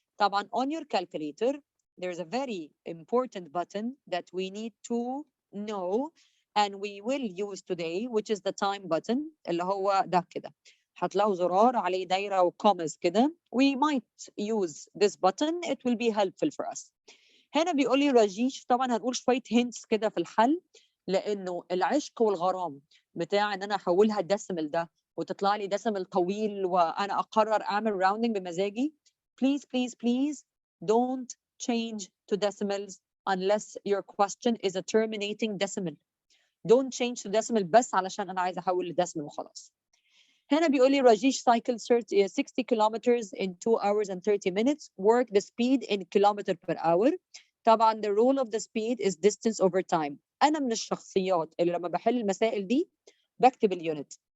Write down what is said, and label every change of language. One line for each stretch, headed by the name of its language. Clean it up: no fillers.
English: طبعا on your calculator there's a very important button that we need to know and we will use today which is the time button
Arabic: اللي هو ده كده هتلاقوا زرار عليه دايرة وكومز كده.
English: We might use this button, it will be helpful for us.
Arabic: هنا بيقول لي رجيش طبعا هنقول شوية hints كده في الحل لأنه العشق والغرام بتاع إن أنا أحولها الديسيمال ده وتطلع لي ديسيمال طويل وأنا أقرر أعمل rounding بمزاجي.
English: Please please please don't change to decimals unless your question is a terminating decimal. Don't change to decimal
Arabic: بس علشان أنا عايزة أحول لديسيمال وخلاص. هنا بيقول لي
English: Rajesh cycled 60 kilometers in 2 hours and 30 minutes. Work the speed in kilometer per hour.
Arabic: طبعا
English: the rule of the speed is distance over time.
Arabic: أنا من الشخصيات اللي لما بحل المسائل دي بكتب اليونت.